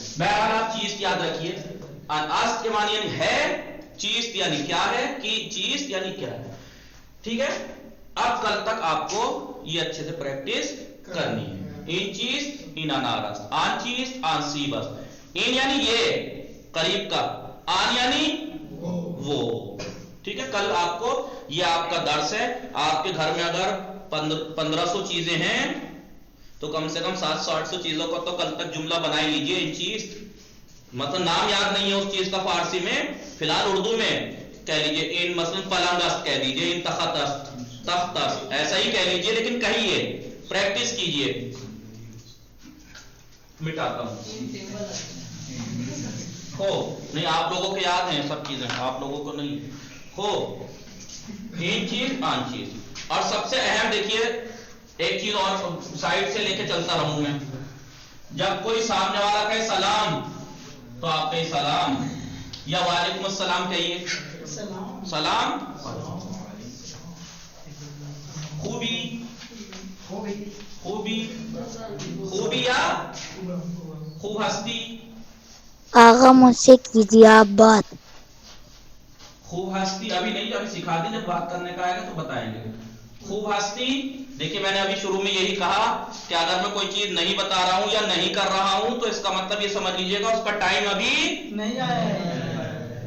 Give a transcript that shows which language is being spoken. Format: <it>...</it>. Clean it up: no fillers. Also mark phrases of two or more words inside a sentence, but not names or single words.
<ur>بہرحال آپ چیز یاد رکھیے، است کے معنی یعنی ہے، چیز یعنی کیا ہے، کہ چیز یعنی کیا ہے. ٹھیک ہے، اب کل تک آپ کو یہ اچھے سے پریکٹس کرنی ہے.</ur> <fa>این چیز، این اناراس، آن چیز، آن سیباس.</fa> <ur>این یعنی یہ قریب کا، آن یعنی وہ, ٹھیک ہے، کل آپ کو یہ آپ کا درس ہے. آپ کے گھر میں اگر 1500 چیزیں ہیں تو کم سے کم 700-800 چیزوں کا تو کل تک جملہ بنا ہی لیجئے.</ur> <fa>ان چیز</fa> <ur>مطلب نام یاد نہیں ہے اس چیز کا فارسی میں، فی الحال اردو میں کہہ لیجئے.</ur> <fa>ان مثلا پلنگ است</fa> <ur>کہہ دیجئے،</ur> <fa>ان تخت است، تخت است،</fa> <ur>ایسا ہی کہہ لیجئے، لیکن کہیے، پریکٹس کیجئے. مٹاتا ہوں ہو نہیں، آپ لوگوں کو یاد ہیں سب چیزیں، آپ لوگوں کو نہیں ہو.</ur> <fa>ان چیز آن چیز.</fa> <ur>اور سب سے اہم دیکھیے ایک چیز اور سائڈ سے لے کے چلتا رہوں میں، جب کوئی سامنے والا کہے سلام تو آپ کہیں سلام یا</ur> <ar>وعلیکم السلام</ar> <ur>کہیے. سلام.</ur> <fa>خوبی، خوبی، خوبی یا خوب ہستی.</fa> <ur>آغا مجھ سے کیجیے آپ بات.</ur> <fa>خوب ہستی</fa> <ur>ابھی نہیں، ابھی سکھا دی، جب بات کرنے کا آئے گا تو بتائیں گے.</ur> <fa>خوب ہستی.</fa> <ur>دیکھیے میں نے ابھی شروع میں یہی کہا کہ اگر میں کوئی چیز نہیں بتا رہا ہوں یا نہیں کر رہا ہوں تو اس کا مطلب یہ سمجھ لیجئے گا اس کا ٹائم ابھی نہیں آیا.</ur>